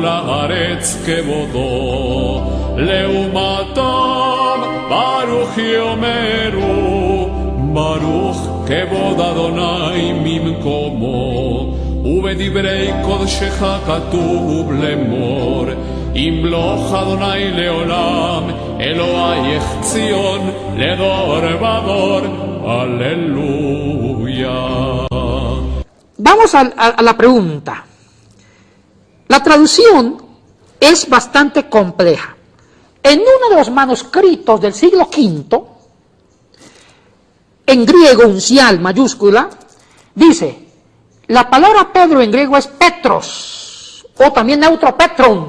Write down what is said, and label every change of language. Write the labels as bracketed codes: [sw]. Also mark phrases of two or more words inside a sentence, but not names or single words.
[he] הארץ כבודו, לעומתם ברוך יאמרו, ברוך כבוד אדוני ממקומו, ובדברי קודשך כתוב לאמור, ימלוך אדוני לעולם, אלוהיך ציון לדור ודור, [es] aleluya. Vamos a la pregunta. La traducción es bastante compleja. En uno de los manuscritos del siglo V, en griego uncial mayúscula, dice, la palabra Pedro en griego es Petros, o también neutro Petron.